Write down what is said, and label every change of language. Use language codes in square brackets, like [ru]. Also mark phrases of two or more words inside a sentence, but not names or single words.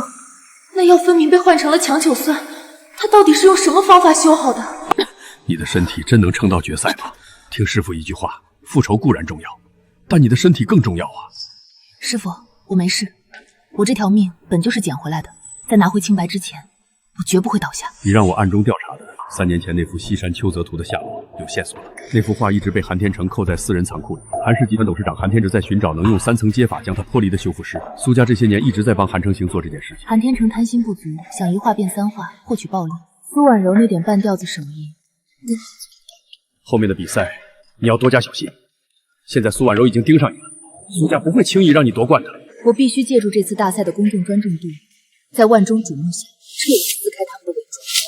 [zh] 那藥分明被換成了強酒酸，他到底是用什麼方法修好的？你的身體真能撐到決賽嗎？聽師傅一句話，復仇固然重要，但你的身體更重要啊。師傅，我沒事，我這條命本就是撿回來的，在拿回清白之前，我絕不會倒下。你讓我暗中調查的， 3年前那幅西山秋泽圖的下落有线索了。那幅画一直被韩天成扣在私人仓庫里。韩氏集团董事长韩天志在寻找能用3层接法将它剥离的修复师。蘇家这些年一直在幫韓成行做這件事情。韓天成貪心不足，想一畫變3畫，獲取暴利。蘇婉柔那點半吊子手藝，後面的比賽你要多加小心。現在蘇婉柔已經盯上你了，蘇家不會輕易讓你奪冠的。我必須借助這次大賽的公眾專注度，在萬眾矚目下徹底撕開他們的偽裝。